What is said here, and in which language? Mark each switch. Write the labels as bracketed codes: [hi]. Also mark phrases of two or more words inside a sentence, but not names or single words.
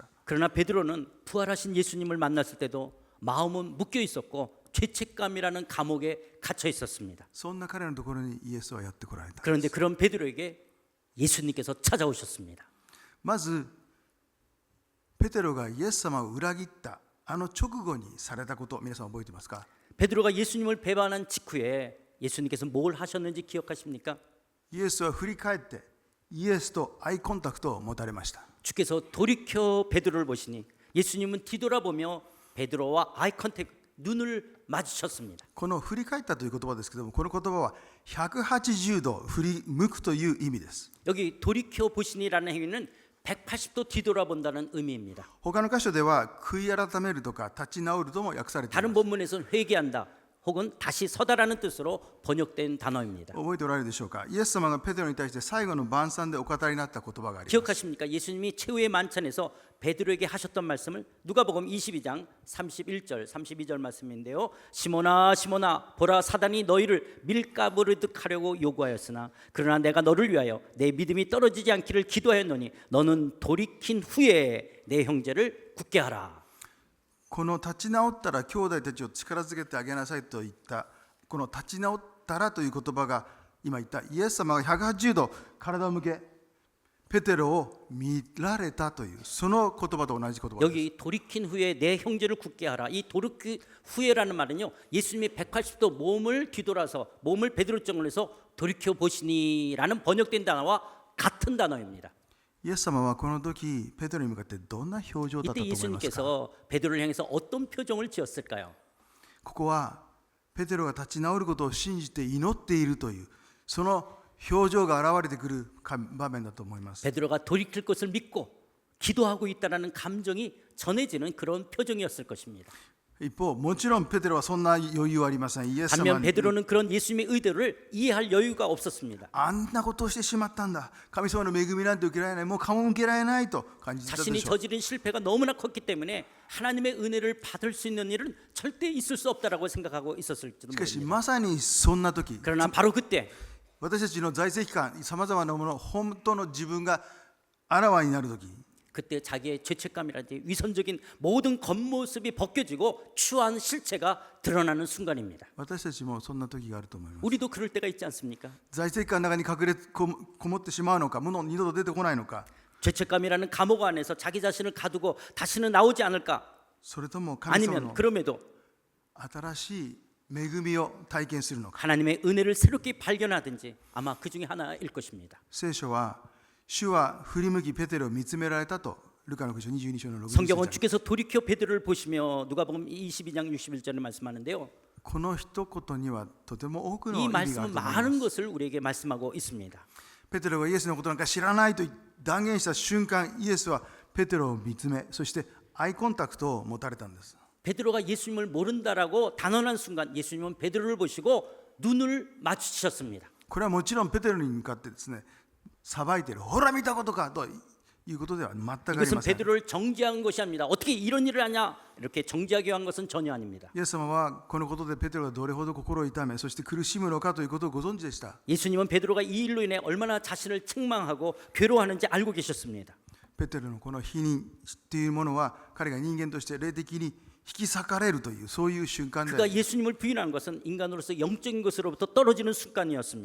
[ko] 그러나 베드로는 부활하신 예수님을 만났을 때도 마음은 묶여 있었고 죄책감이라는 감옥에 갇혀 있었습니다. [ja] そんな彼のところにイエスはやってこられた。 [ko] 그런데 그런 베드로에게 예수님께서 찾아오셨습니다. [ja] まずペテロがイエス様を裏切ったあの直後にされたこと皆さん覚えてますか？ [ko] 베드로가 예수님을 배반한 직후에 예수님께서 뭘 하셨는지 기억하십니까? [ja] イエスは振り返ってイエスとアイコンタクトを持たれました。 [ko] 주께서 돌이켜 베드로를 보시니 예수님은 뒤돌아보며 베드로와 아이 컨택 눈을 마주쳤습니다. [ja] この振り返ったという言葉ですけどもこの言葉は180度振り向くという意味です。 [ko] 여기 돌이켜 보시니라는 행위는 180도 뒤돌아본다는 의미입니다. [ja] 他の箇所では悔い改めるとか立ち直るとも訳されています。 [ko] 다른 본문에서는 회개한다 혹은 다시 서다라는 뜻으로 번역된 단어입니다. [ja] 覚えておられるでしょうか。イエス様がペテロに対して最後の晩餐でお語りになった言葉があります。 [ko] 기억하십니까? 예수님이 최후의 만찬에서 베드로에게 하셨던 말씀을 누가복음 22장 31절 32절 말씀인데요. 시몬아 시몬아 보라 사단이 너희를 밀가부르듯 하려고 요구하였으나 그러나 내가 너를 위하여 내 믿음이 떨어지지 않기를 기도하였노니 너는 돌이킨 후에 내 형제를 굳게 하라. [ja] この立ち直ったら兄弟たちを力づけてあげなさいと言ったこの立ち直ったらという言葉が今言ったイエス様が180度体を向けペテロを見られたというその言葉と同じ言葉です。 [ko] 여기 돌이킨 후에 내 형제를 굳게 하라. 이 돌이킨 후에라는 말은요, 예수님이 180도 몸을 뒤돌아서 몸을 베드로 쪽으로 해서 돌이켜 보시니라는 번역된 단어와 같은 단어입니다. [ja] イエス様はこの時ペテロに向かってどんな表情だったと [ko] 이때 [ja] 思いますか。 [ko] 예수님께서 베드로를 향해서 어떤 표정을 지었을까요? [ja] ここはペテロが立ち直ることを信じて祈っているというその表情が現れてくる場面だと思います。 [ko] 베드로가 돌이킬 것을 믿고 기도하고 있다라는 감정이 전해지는 그런 표정이었을 것입니다. [ja] 一方もちろんペテロはそんな余裕はありません。イエス様 [ko] 반면 [ja] に [ko] 베드로는 그런 예수님의 의도를 이해할 여유가 없었습니다. [ja] あんなことをしてしまったんだ、神様の恵みなんて受けられない、もう顔も受けられないと感じてたで [ko] 자신이 [ja] しょう。 [ko] 저지른 실패가 너무나 컸기 때문에 하나님의 은혜를 받을 수 있는 일은 절대 있을 수 없다라고 생각하고 있었을지도 [ja] しかし [ko] 모릅니다. [ja] まさにそんな時 [ko] 그러나 바로 그때 [ja] 私たちの在籍感さまざまなもの本当の自分があらわになる時 [ko] 그때 자기의 죄책감이라든지 위선적인 모든 겉모습이 벗겨지고 추한 실체가 드러나는 순간입니다. [ja] 私たちもそんな時があると思います。 [ko] 우리도 그럴 때가 있지 않습니까? [ja] 在籍感の中に隠れこもってしまうのか、もう二度と出てこないのか、 [ko] 죄책감이라는 감옥 안에서 자기 자신을 가두고 다시는 나오지 않을까? [ja] それとも神様 [ko] 아니면 [ja] の [ko] 그럼에도 [ja] 新しい恵みを体験するのか。 [ko] 하나님의 은혜를 새롭게 발견하든지 아마 그 중에 하나일 것입니다. [ja] 聖書は主は振り向きペテロを見つめられたとルカの福音書22章の6 [ko] 성경은 [ja] 節 [ko] 주께서 돌이켜 베드로를 보시며 누가복음 22장 61절에 말씀하는데요. [ja] この一言にはとても多くの [ko] 이 [ja] 意味がある [ko] 말씀은 [ja] と思います。 [ko] 많은 것을 우리에게 말씀하고 있습니다. [ja] ペテロがイエスのことなんか知らないと断言した瞬間、イエスはペテロを見つめ、そしてアイコンタクトを持たれたんです。 [ko] 베드로가 예수님을 모른다라고 단언한 순간 예수님은 베드로를 보시고 눈을 마주치셨습니다. [ja] これはもちろんペテロに向かってですね、裁いている、ほら見たことかということでは全くあり [ko] 이것은 [ja] ません。 [ko] 베드로를 정죄한 것이 아닙니다. 어떻게 이런 일을 하냐 이렇게 정죄하기 위한 것은 전혀 아닙니다. [ja] イエス様はこのことでペテロがどれほど心を痛め、そして苦しむのかということをご存知でした。 [ko] 예수님은 베드로가 이 일로 인해 얼마나 자신을 책망하고 괴로워하는지 알고 계셨습니다. [ja] ペテロのこの否認というものは彼が人間として霊的に引き裂かれるというそういう瞬間で、 [ko] 그가 예수님을 부인하는 것은 인간으로서 영적인 것으로부터 떨어지는 순간이었습니다.